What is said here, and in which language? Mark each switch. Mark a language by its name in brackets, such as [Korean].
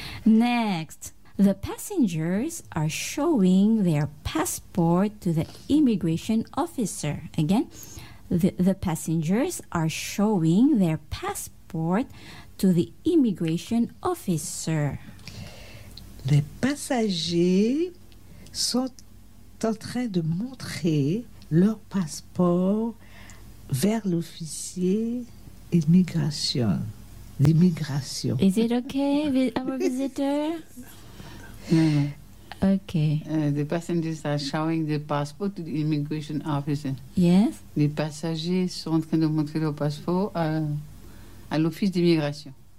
[English] Next, the passengers are showing their passport to the immigration officer. Again, the passengers are showing their passport to the immigration officer. [French] Les passagers sont en train de montrer leur passeport vers l'officier d'immigration. [English] Is it okay, our visitor? No. Okay. The passengers are showing the passport to the immigration officer. Yes. [French] Les passagers sont en train de montrer leur passeport à l'office d'immigration.